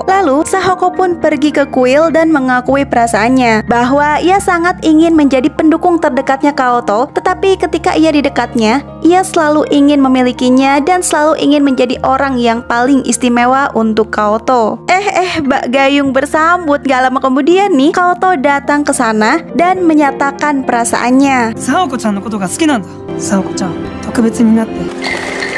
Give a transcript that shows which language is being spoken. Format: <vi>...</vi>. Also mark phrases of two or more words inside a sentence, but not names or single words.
<id>Lalu Sahoko pun pergi ke kuil dan mengakui perasaannya bahwa ia sangat ingin menjadi pendukung terdekatnya Kaoto, tetapi ketika ia di dekatnya, ia selalu ingin memilikinya dan selalu ingin menjadi orang yang paling istimewa untuk Kaoto. Bak Gayung bersambut. Gak lama kemudian nih, Kaoto datang ke sana dan menyatakan perasaannya.</id> <ja>サオコちゃんのことが好きなんだ。サオコちゃん、特別になって</ja>